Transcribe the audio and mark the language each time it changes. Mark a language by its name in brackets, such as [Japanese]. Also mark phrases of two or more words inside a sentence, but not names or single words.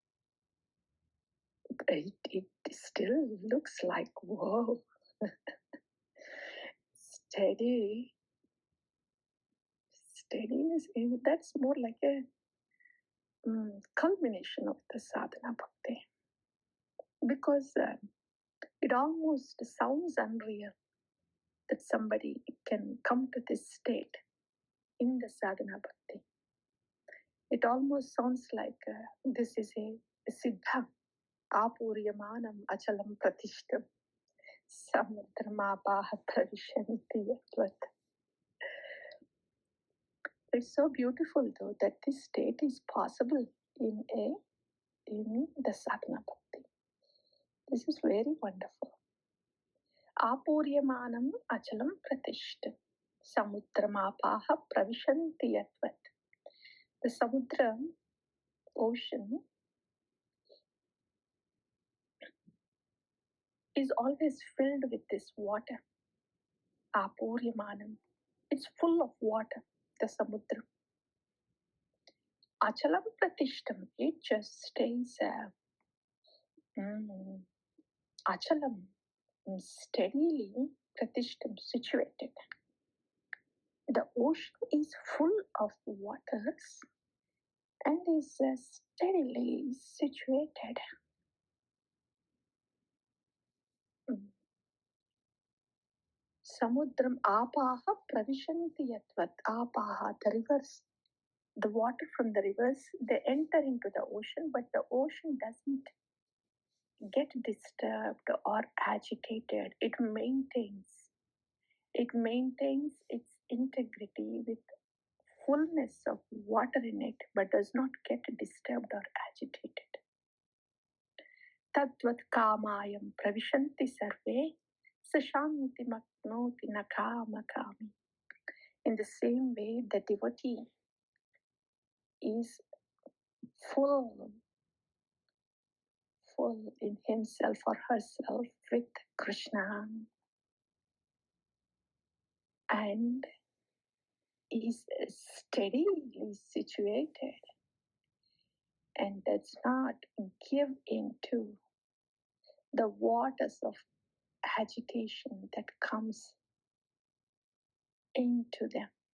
[English] It still looks like, whoa, steadiness, that's more like a culmination of the [Sanskrit] sadhana bhakti. [English] Because it almost sounds unreal that somebody can come to this state in the [Sanskrit] sadhana bhakti. [English] It almost sounds like this is a siddha, [Sanskrit] āpūryamāṇam acala-pratiṣṭhaṁ samudram āpaḥ praviśanti yadvat. [English] It's so beautiful though that this state is possible in the [Sanskrit] sadhana bhakti. [English] This is very wonderful. [Sanskrit] āpūryamāṇam acala-pratiṣṭhaṁ samudram āpaḥ praviśanti yadvat. [English] The samudra, ocean, is always filled with this water. [Sanskrit] āpūryamāṇam. [English] It's full of water, the samudra. [Sanskrit] acala-pratiṣṭhaṁ. [English] It just stays achalam, steadily pratiṣṭhaṁ, situated. The ocean is full of waters and is steadily situated. [Sanskrit] Samudram āpaḥ praviśanti yadvat. āpaḥ, [English] the rivers, the water from the rivers, they enter into the ocean, but the ocean doesn't get disturbed or agitated. It maintains its integrity with fullness of water in it, but does not get disturbed or agitated. [Sanskrit] tadvat kāmāyam praviśanti sarve, śāntim āpnoti kāma-kāmī. [English] In the same way, the devotee is full in himself or herself with Krishna and is steadily situated and does not give into the waters of agitation that comes into them.